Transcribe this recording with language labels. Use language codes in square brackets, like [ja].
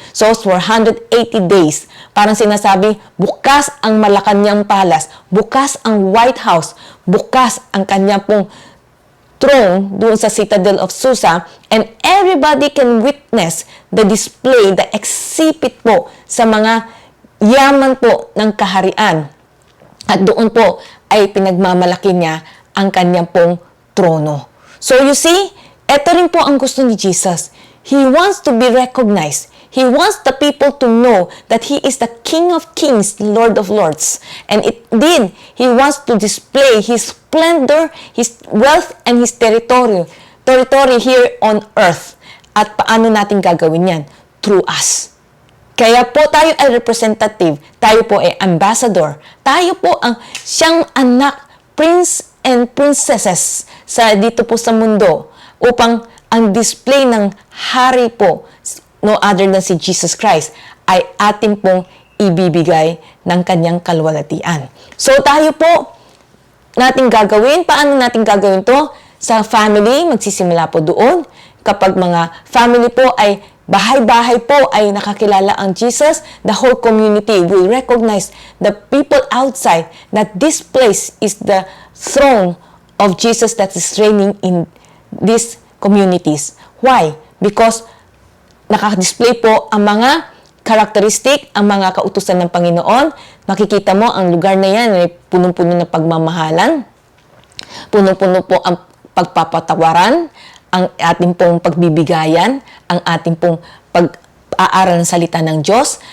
[tl] So, for 180 days, parang sinasabi, bukas ang Malacanang Palace, bukas ang White House, bukas ang kanyang pong throne doon sa Citadel of Susa, [en] and everybody can witness the display, the exhibit [tl] po sa mga yaman po ng kaharian. At doon po ay pinagmamalaki niya ang kanyang pong trono. [en] So you see, [tl] ito rin po ang gusto ni Jesus. [en] He wants to be recognized. He wants the people to know that He is the King of Kings, Lord of Lords. And indeed, He wants to display His splendor, His wealth, and His territory here on earth. [tl] At paano natin gagawin yan? [en] Through us. [tl] Kaya po tayo ay representative, tayo po ay ambassador, tayo po ang siyang anak, [en] prince and princesses [tl] dito po sa mundo upang ang display ng hari po, [en] no other than [tl] si Jesus Christ, ay atin pong ibibigay ng kanyang kalwalhatian. So tayo po, natin gagawin, paano natin gagawin to? Sa family, magsisimula po doon. Kapag mga family po ay bahay-bahay po ay nakakilala ang Jesus, [en] the whole community will recognize the people outside that this place is the throne of Jesus that is reigning in these communities. Why? Because [tl] nakadisplay po ang mga characteristic, ang mga kautusan ng Panginoon. Makikita mo, ang lugar na yan ay punong-puno ng pagmamahalan, punong-puno po ang pagpapatawaran, ang ating pong pagbibigayan, ang ating pong pag-aaral ng salita ng Diyos.